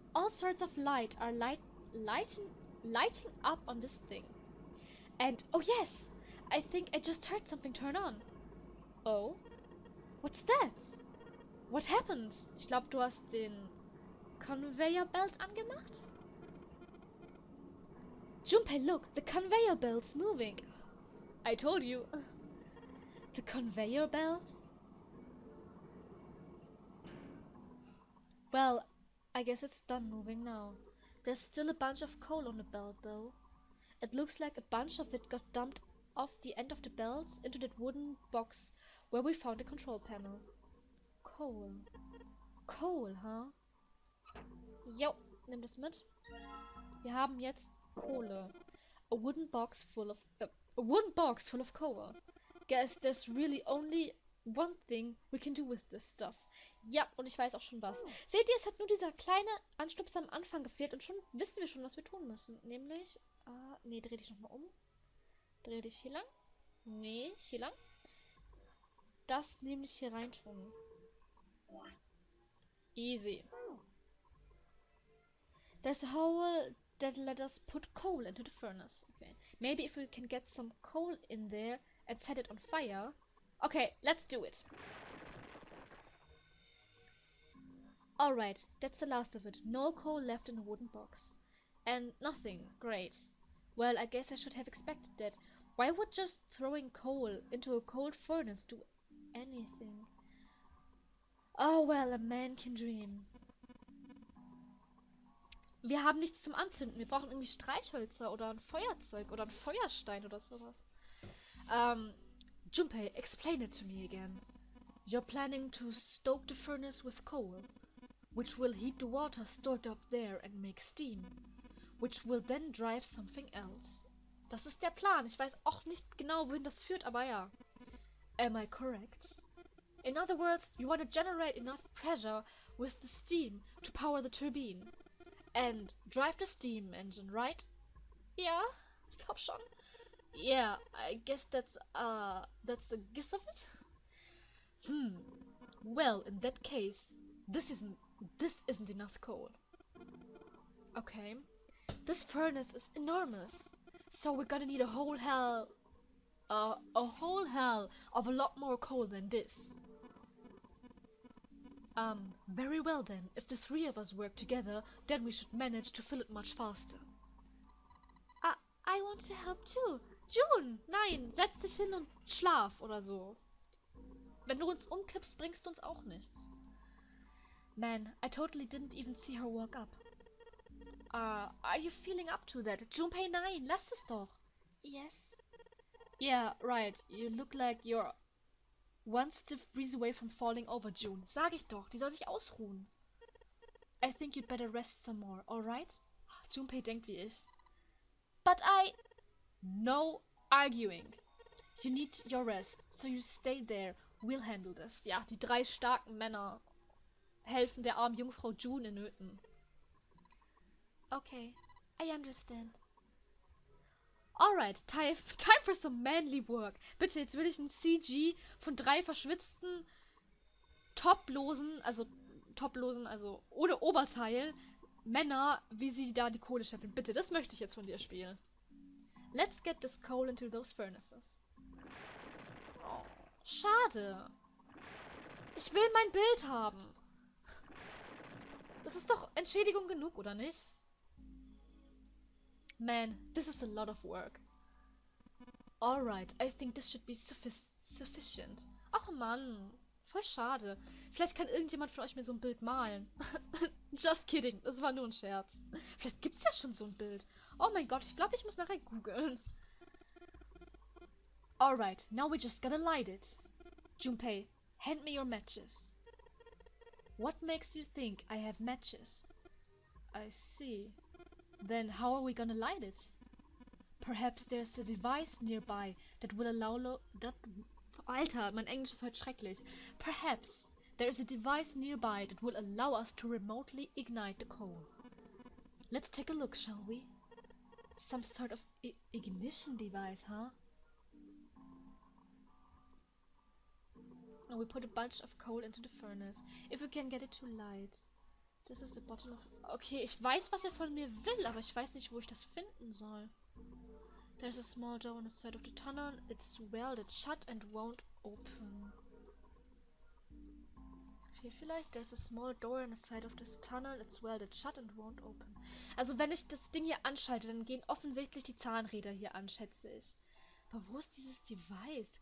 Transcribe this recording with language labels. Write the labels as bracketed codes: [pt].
[en] All sorts of light are lighting up on this thing. And, oh yes! I think I just heard something turn on. Oh? What's that? What happened? [de] Ich glaube, du hast den Conveyor Belt angemacht? [en] Junpei, look! The conveyor belt's moving! I told you! The conveyor belt? Well, I guess it's done moving now. There's still a bunch of coal on the belt, though. It looks like a bunch of it got dumped off the end of the belt into that wooden box where we found the control panel. Coal. Coal, huh? [de] Jo, nimm das mit. Wir haben jetzt Kohle. [en] A wooden box full of coal. Guess there's really only one thing we can do with this stuff. [de] Ja, und ich weiß auch schon was. Seht ihr, es hat nur dieser kleine Anstups am Anfang gefehlt und schon wissen wir schon, was wir tun müssen. Nämlich, nee, dreh dich nochmal um. Dreh dich hier lang. Nee, hier lang. Das nämlich hier rein tun. [en] Easy. There's a hole that let us put coal into the furnace. Okay. Maybe if we can get some coal in there and set it on fire. Okay, let's do it. Alright, that's the last of it. No coal left in the wooden box. And nothing. Great. Well, I guess I should have expected that. Why would just throwing coal into a cold furnace do anything? Oh well, a man can dream. [de] Wir haben nichts zum Anzünden. Wir brauchen irgendwie Streichhölzer oder ein Feuerzeug oder ein Feuerstein oder sowas. [en] Junpei, explain it to me again. You're planning to stoke the furnace with coal, which will heat the water stored up there and make steam, which will then drive something else. [de] Das ist der Plan. Ich weiß auch nicht genau, wohin das führt, aber ja. [en] Am I correct? In other words, you want to generate enough pressure with the steam to power the turbine and drive the steam engine, right? [de] Ja, ich glaub schon. [en] Yeah, I guess that's the gist of it. Well, in that case, this isn't enough coal. Okay. This furnace is enormous. So we're gonna need a whole hell of a lot more coal than this. Very well then. If the three of us work together, then we should manage to fill it much faster. I want to help too. [de] June, nein, setz dich hin und schlaf oder so. Wenn du uns umkippst, bringst du uns auch nichts. [en] Man, I totally didn't even see her walk up. Are you feeling up to that? Junpei, [de] nein, lass es doch. [en] Yes. Yeah, right. You look like you're One stiff breeze away from falling over, June. [de] Sag ich doch, die soll sich ausruhen. [en] I think you'd better rest some more, alright? [de] Junpei denkt wie ich. [en] But No arguing. You need your rest, so you stay there. We'll handle this. [de] Ja, die 3 starken Männer helfen der armen Jungfrau June in Nöten. [en] Okay, I understand. Alright, time for some manly work. [de] Bitte, jetzt will ich ein CG von 3 verschwitzten, toplosen, also ohne Oberteil, Männer, wie sie da die Kohle scheffeln. Bitte, das möchte ich jetzt von dir spielen. [en] Let's get this coal into those furnaces. [de] Oh, schade. Ich will mein Bild haben. Das ist doch Entschädigung genug, oder nicht? [en] Man, this is a lot of work. Alright, I think this should be sufficient. [de] Ach Mann, voll schade. Vielleicht kann irgendjemand von euch mir so ein Bild malen. [en] Just kidding, [de] das war nur ein Scherz. Vielleicht gibt's ja schon so ein Bild. Oh mein Gott, ich glaube, ich muss nachher googeln. [en] Alright, now we just gotta light it. Junpei, hand me your matches. What makes you think I have matches? I see. Then how are we gonna light it? Perhaps there's a device nearby that will allow [de] Alter, mein Englisch ist heute schrecklich. [en] Perhaps there is a device nearby that will allow us to remotely ignite the coal. Let's take a look, shall we? Some sort of ignition device, huh? Now we put a bunch of coal into the furnace. If we can get it to light. This is the bottom of... [de] Okay, ich weiß, was er von mir will, aber ich weiß nicht, wo ich das finden soll. [en] There's a small door on the side of the tunnel. It's welded shut and won't open. [de] Hier vielleicht. [en] There's a small door on the side of this tunnel. It's welded shut and won't open. [de] Also wenn ich das Ding hier anschalte, dann gehen offensichtlich die Zahnräder hier an, schätze ich. Aber wo ist dieses Device?